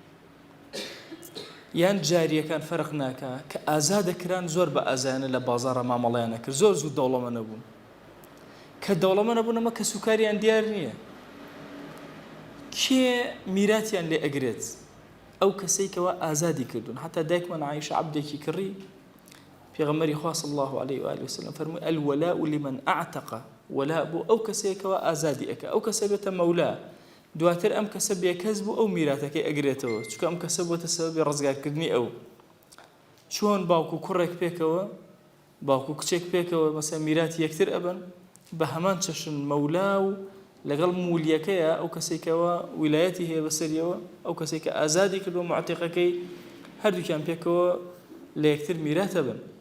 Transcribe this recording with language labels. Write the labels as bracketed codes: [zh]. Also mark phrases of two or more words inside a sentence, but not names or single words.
[ckb] یان جاریەکان فەرق ناکە کە ئازادەکران زۆر بە ئازانە لە بازاڕە مامەڵەیانە کرد زۆر زوو دەوڵەمە نەبوون کە دەوڵەمە نەبوون ئەمە کە سوکاریان دیار نییە کێ میراتیان لێ ئەگرێت ئەو کەسەی کەوا ئازادی کردوون حتا دایکمان عایشە عەبدێکی کڕی پێغەمبەری خوا [ar] صلی الله عليه و آله وسلم [ckb] فەرمووی [ar] الولاء لمن اعتق [ckb] ولاء بۆ ئەو کەسێکەوە ئازادی ئەکە ئەو کەسە بێتە مەولا دواتر ئەم کەسە بێکەس بوو ئەو میراتەکەی ئەگرێتەوە چونکە ئەم کەسە بۆتە سەبەبی ڕزگارکردنی ئەو چۆن باوکو کوڕێک پێکەوە باوکو کچێک پێکەوە مەسەڵەن میراتی یەکتر ئەبن بە هەمان چەشن مەولا و لەگەڵ مولیەکەیە ئەو کەسێکەوە ویلایەتی هەیە بەسەریەوە ئەو کەسێکە ئازادی کردووە معتیقەکەی هەردووکیان پێکەوە لە یەکتر میراتە بن